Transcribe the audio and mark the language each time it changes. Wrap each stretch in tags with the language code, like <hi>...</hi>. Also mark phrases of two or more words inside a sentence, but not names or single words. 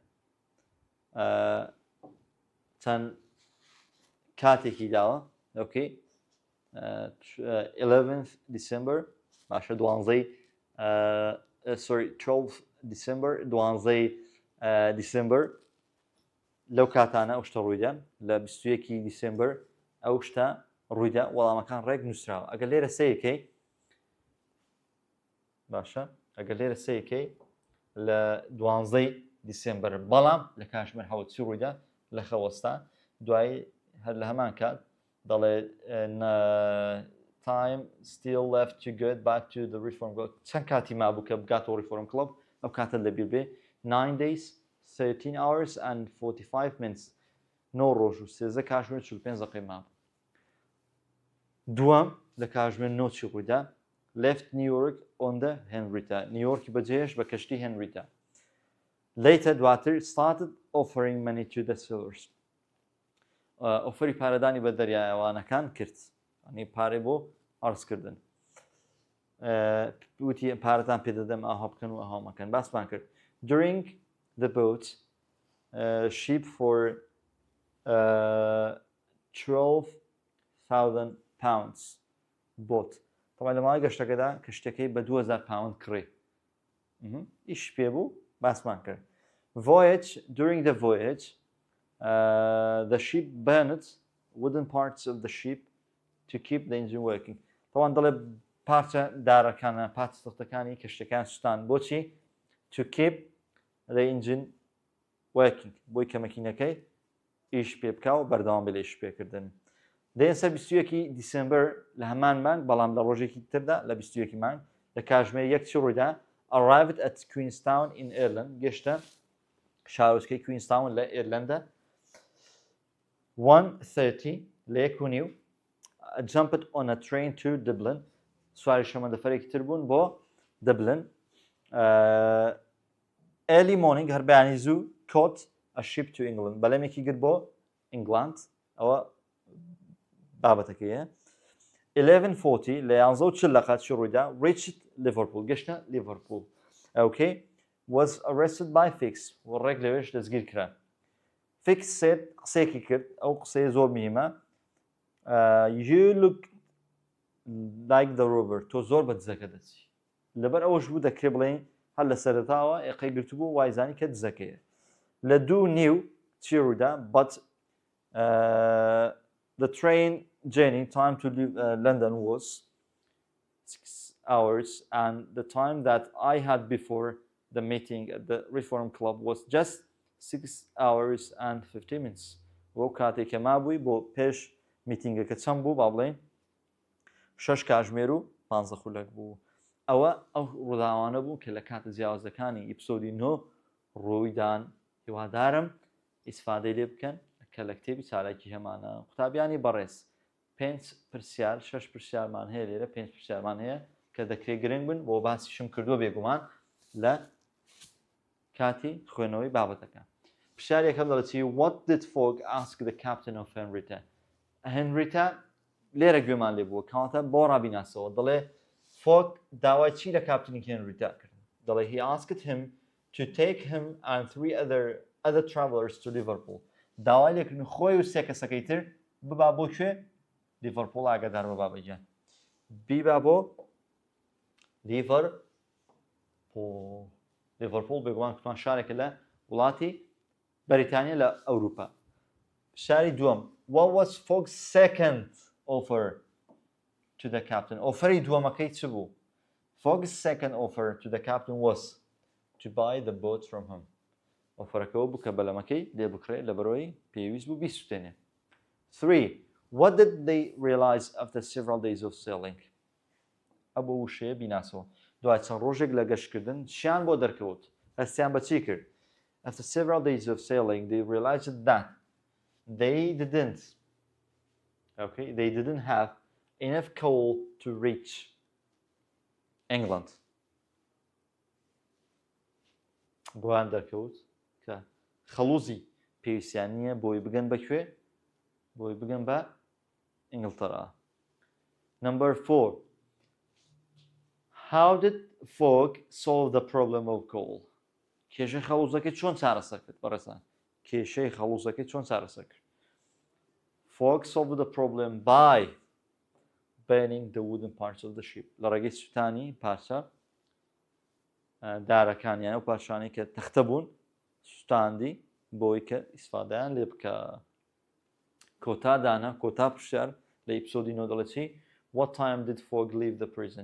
<ckb>چەند کاتێکی داوە ئۆکەی 11 دیسمبر باشە 12 دیسمبر 12 دیسمبر لەو کاتانە ئەو شتە ڕوویدا لە 21 دیسمبر ئەو شتە ڕوویدا وەڵامەکان ڕێک نووسراوە ئەگەر لێرە سەیەکەی باشە ئەگەر لێرە سەیەکەی لە 12 دیسمبر بەڵام لە کاتژمێر حەوت چی ڕوویدا لە خەوەستا دوای هەر لە هەمان کات دەڵێ</ckb> <en>time still left to get back to the reform club</en> <ckb>چەند کاتی مابوو کە بگاتەوە</ckb> <en>reform club</en> <ckb>ئەو کاتە لەبیر بێ</ckb> <en>9 days 13 hours and 45 minutes</en> <ckb>9 ڕۆژ و 13 کاتژمێر 45 دقیقە مابوو دووەم لە کاتژمێر 9 چی ڕوویدا</ckb> <en>left New York on the Henrietta</en> <ckb>نیویۆرکی بەجێهێشت بە کەشتی Henrietta later دواتر</ckb> <en>started offering money to the sailors</en> <ckb>ئۆفەری پارەدانی بە دەریاوانەکان کرد ئەنی پارەی بۆ ئەرزکردن وتی پارەتان پێدەدەم ئاها بکەن و ئاها مەکەن باسمان کرد</ckb> <en>during the boat ship for 12,000 pounds boat</en> <ckb>طبعا لە ماوەی گەشتەکەدا کەشتەکەی بە 2,000 پاوند کڕی ئیش پێ بوو باسمان کرد</ckb> <en>voyage during the voyage the ship burned wooden parts of the ship to keep the engine working</en> <ckb>طبعا دەڵێ پارچە دارەکانە پارچە سەختەکانی کەشتەکان سوستان بۆچی</ckb> <en>to keep the engine working</en> <ckb>بۆی کە مەکینەکەی ئیش پێ بکا و بەردەوام بێ لە ئیش پێکردن دێنسە 21 دیسمبر لە هەمان مانگ بەڵام لە ڕۆژێکی تردا لە 21 مانگ لە کاتژمێر یەک چی ڕوویدا</ckb> <en>arrived at Queenstown in Ireland</en> <ckb>گەشتە شارۆچکەی Queenstown لە ئێرلەندە 1:30 لە 1:30</ckb> <en>jumped on a train to Dublin</en> <ckb>سواری شەمەندەفەرێکی تر بوون بۆ Dublin</ckb> <en>early morning</en> <ckb>هەر بەیانی زوو caught</ckb> <en>a ship to England</en> <ckb>بەلەمێکی گرت بۆ ئینگلاند ئەوە بابەتەکەیە 11:40 لە 11:40 لە قاچی ڕوویدا</ckb> <en>reached Liverpool</en> <ckb>گەشتە Liverpool okay</ckb> <en>was arrested by Fix</en> <ckb>و ڕێک لەوێش دەستگیر کرا</ckb> <en>Fix said</en> <ckb>قسەیەکی کرد ئەو قسەیە زۆر میهمە</ckb> <en>you look like the robber</en> <ckb>تۆ زۆر بە دزەکە دەچی لەبەر ئەوەش بوو دەکرێ بڵێن هەر لە سەرەتاوە ئێقەی گرتوبوو وایزانی کە دزەکەیە لە 2:09 چی ڕوویدا but</ckb> <en>the train journey time to leave London was 6 hours and the time that I had before the meeting at the Reform Club was just 6 hours and 50 minutes</en> <ckb>بۆ کاتێککە مابووی بۆ پێش میتینگەکە چەند بوو با بڵێن 6 کاتژمێر و 15 خولەک بوو ئەوە ئەو ڕووداوانە بوو کە لە کاتە جیاوازەکانی ئیپسۆدی 9 ڕوویدان هیوادارم ئیسفادەی لێ بکەن کە لە کتێبی چالاکی هەمانە قوتابیانی بەڕێز 5 پرسیار 6 پرسیارمان هەیە لێرە 5 پرسیارمان هەیە کە دەکرێت گرنگ بن بۆ باسیشم کردووە بێگومان لە کاتی خوێنەوەی بابەتەکان پرسیار یەکەم دەڵێتی</ckb> <en>what did Fogg ask the captain of Henrietta Henrietta</en> <ckb>لێرە گوێمان لێ بووە کەواتە بۆ ڕابیناسەوە دەڵێ Fogg داوای چی لە کاپتنی Henrietta کرد دەڵێ</ckb> <en>he asked him to take him and 3 other travelers to Liverpool</en> <ckb>داوای لێکردن خۆی و سێ کەسەکەی تر ببا بۆ کوێ لیڤەرپۆڵ ئاگادار بە بابەجان بیبا بۆ لیڤەرپۆڵ بێگومان کوتمان شارێکە لە وڵاتی بەریتانیا لە ئەوروپا شاری دووەم</ckb> <en>what was Fogg's second offer to the captain</en> <ckb>ئۆفەری دووەمەکەی چ بوو</ckb> <en>Fogg's second offer to the captain was to buy the boat from him</en> <ckb>ئۆفەرەکەەوە بکە بەلەمەکەی لێ بکڕێ لە بەرەوەی پێویست بوو بیسووتێنێ. 3.</ckb> <en>What did they realize after several days of sailing?</en> <ckb>ئەبە وشەیە بیناسەوە دوای چەند ڕۆژێک لە گەشتکردن چیان بۆ دەرکەوت هەستیان بەچی کرد.</ckb> <en>After several days of sailing they realized that they didn't have enough coal to reach England.</en> <ckb>بۆیان دەرکەوت کە خەڵوزی پێویستیان نییە بۆی بگەن بەکوێ بۆی بگەن بە ئینگلتەرا.</ckb> <en>Number 4. How did folk solve the problem of coal?</en> <ckb>کێشەی خەڵوزەکەی چۆن چارەسەر کرد بەڕێزان کێشەی خەڵوزەکەی چۆن چارەسەر کرد.</ckb> <en>Folk solved the problem by burning the wooden parts of the ship.</en> <ckb>لە ڕێگەی سوتانی پارچە دارەکانیان و پارچانەی کە تەختە بوون سوتاندی بۆی کە ئیسفادەیان لێ بکە. کۆتا دانا کۆتا پرسیار لە ئیپسۆدی نۆ دەڵێت چی</ckb> <en>What time did folk leave the prison?</en>